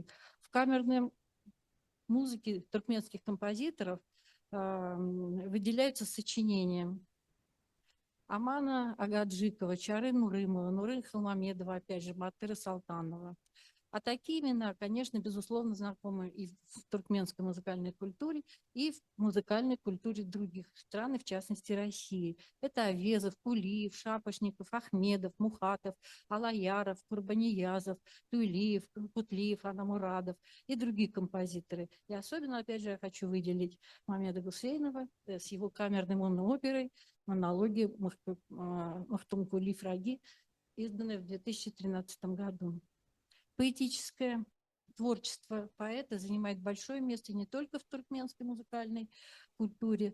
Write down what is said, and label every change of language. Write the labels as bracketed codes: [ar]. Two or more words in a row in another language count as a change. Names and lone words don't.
[ru] В камерной музыке туркменских композиторов выделяются сочинения Амана Агаджикова, Чары Нурымова, Нуры Халмамедова, опять же, Батыра Салтанова. А такие имена, конечно, безусловно, знакомы и в туркменской музыкальной культуре, и в музыкальной культуре других стран, и в частности России. Это Авезов, Кулиев, Шапошников, Ахмедов, Мухатов, Алаяров, Курбаниязов, Туйлиев, Кутлиев, Анамурадов и другие композиторы. И особенно, опять же, я хочу выделить Мамеда Гусейнова с его камерной монооперой «Монологи Махтумкули Фраги», изданной в 2013 году. Поэтическое творчество поэта занимает большое место не только в туркменской музыкальной культуре.